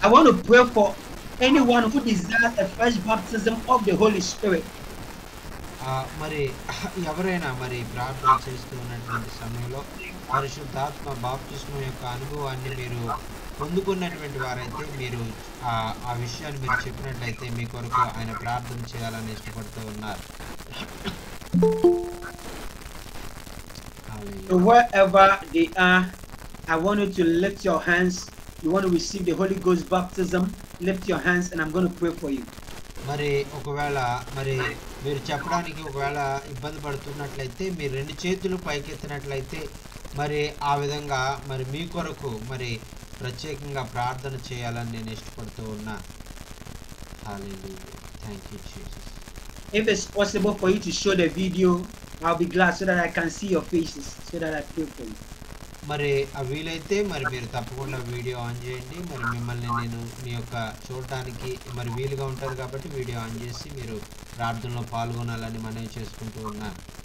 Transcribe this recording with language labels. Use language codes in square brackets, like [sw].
[en] I want to pray for anyone who desires a fresh baptism of the Holy Spirit. [te] మరి ఎవరైనా మరి ప్రార్థన చేస్తూ ఉన్నటువంటి సమయంలో పరిశుద్ధాత్మ బాప్తిస్మం యొక్క అనుభవాన్ని మీరు పొందుకున్నటువంటి వారైతే మీరు ఆ విషయాన్ని మీరు చెప్పినట్లయితే మీ కొరకు ఆయన ప్రార్థన చేయాలని ఇష్టపడుతూ ఉన్నారు. [en] Wherever they are, I want you to lift your hands. You want to receive the Holy Ghost baptism, lift your hands and I'm going to pray for you. [te] మరి ఒకవేళ మరి మీరు చెప్పడానికి ఒకవేళ ఇబ్బంది పడుతున్నట్లయితే మీరు రెండు చేతులు పైకెత్తినట్లయితే మరి ఆ విధంగా మరి మీ కొరకు మరి ప్రత్యేకంగా ప్రార్థన చేయాలని నేను ఇష్టపడుతూ ఉన్నా. [en] Hallelujah. Thank you Jesus. If it's possible for you to show the video, I'll be glad so that I can see your faces so that I pray for you. [te] మరి వీలైతే మరి మీరు తప్పకుండా వీడియో ఆన్ చేయండి. మరి మిమ్మల్ని నేను మీ యొక్క చూడటానికి మరి వీలుగా ఉంటుంది కాబట్టి వీడియో ఆన్ చేసి మీరు ప్రార్థనలో పాల్గొనాలని మనవి చేసుకుంటూ ఉన్నాను.